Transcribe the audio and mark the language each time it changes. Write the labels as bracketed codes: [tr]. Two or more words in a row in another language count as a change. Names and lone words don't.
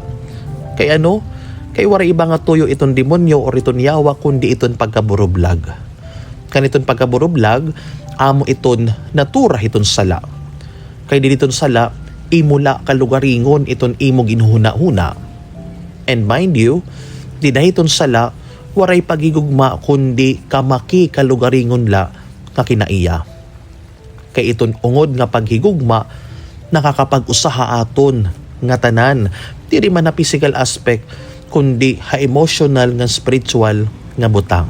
[war] Kay ano? Kay wara iba nga tuyo iton demonyo or iton yawa kundi iton pagkaburublag. Kaniton pagkaburublag, amo iton natura iton sala. Kay diniton sala, imula kalugaringon iton imo ginhuna-huna. [en] And mind you, [war] di na iton sala, waray pagigugma kundi kamaki kalugaringon la kakinaiya. Kay iton ungod nga paghigugma, nakakapag-usaha aton nga tanan, diri man na [en] physical aspect, [war] kundi ha emotional nga spiritual nga butang.